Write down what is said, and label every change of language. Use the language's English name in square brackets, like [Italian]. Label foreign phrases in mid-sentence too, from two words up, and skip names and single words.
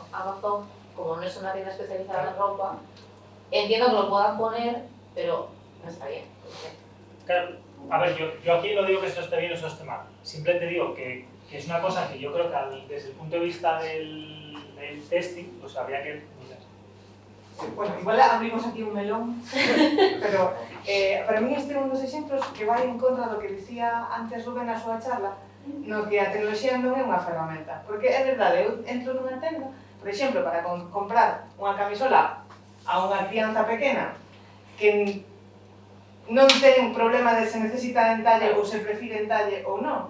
[Spanish] Amazon, como no es una tienda especializada en ropa, entiendo que lo puedan poner, pero no está bien. Claro, a ver, yo aquí no digo que esto esté bien o esto esté mal. Simplemente digo que es una cosa que yo creo que desde el punto de vista del testing, pues habría que mirar. [Galician] Bueno, igual abrimos aquí un melón, pero para mí este é un dos exemplos que vai en contra do que dicía antes Rubén na súa charla, no que a tecnoloxía non é unha ferramenta. Porque é verdade, eu entro nunha tenda, por exemplo, para comprar unha camisola a unha crianza pequena que non ten problema de se necesita entalle ou se prefire entalle ou non.